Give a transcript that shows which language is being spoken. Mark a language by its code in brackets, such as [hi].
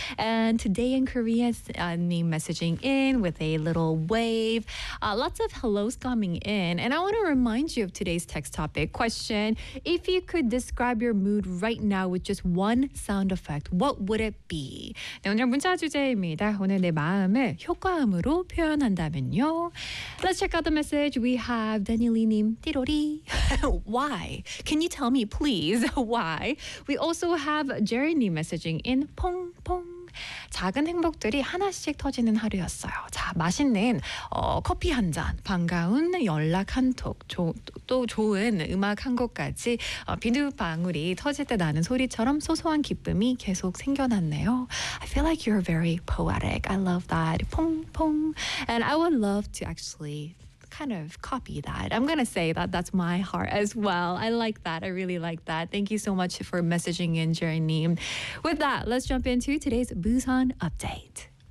[en] And today in Korea, name messaging in with a little wave. Lots of hellos coming in. And I want to remind you of today's text topic question. If you could describe your mood right now with just one sound effect, what would it be? [ko] 네, 오늘 문자 주제입니다. 오늘 내 마음을 효과음으로 표현한다면요. [en] Let's check out the message. We have Danielini님, 띠로리. Why? Can you tell me, please, why? We also have Jerry님 message. [ko] In 퐁퐁 작은 행복들이 하나씩 터지는 하루였어요. 자, 맛있는 커피 한 잔, 반가운 연락 한 톡, 또 좋은 음악 한 곡까지 비누 방울이 터질 때 나는 소리처럼 소소한 기쁨이 계속 생겨났네요. [en] I feel like you're very poetic. I love that. 퐁퐁. And I would love to actually kind of copy that. I'm gonna say that that's my heart as well. I like that. I really like that. Thank you so much for messaging in, Jerry Neem. With that, let's jump into today's Busan update.